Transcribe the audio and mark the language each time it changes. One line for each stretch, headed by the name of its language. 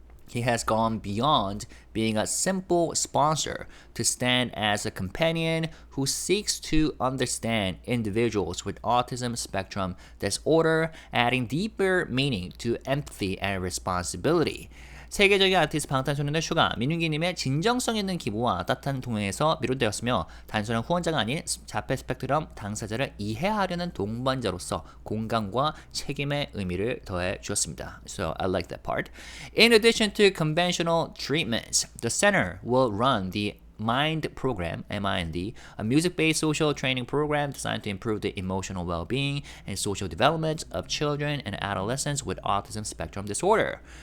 English: He has gone beyond being a simple sponsor to stand as a companion who seeks to understand individuals with autism spectrum disorder, adding deeper meaning to empathy and responsibility.
Korean: 세계적인 아티스트 방탄소년단 슈가, 민윤기님의 진정성 있는 기부와 따뜻한 동행에서 비롯되었으며 단순한 후원자가 아닌 자폐 스펙트럼 당사자를 이해하려는 동반자로서 공감과 책임의 의미를 더해 주었습니다.
English: So I like that part. In addition to conventional treatments, the center will run the MIND program, MIND, a music-based social training program designed to improve the emotional well-being and social development of children and adolescents with autism spectrum disorder.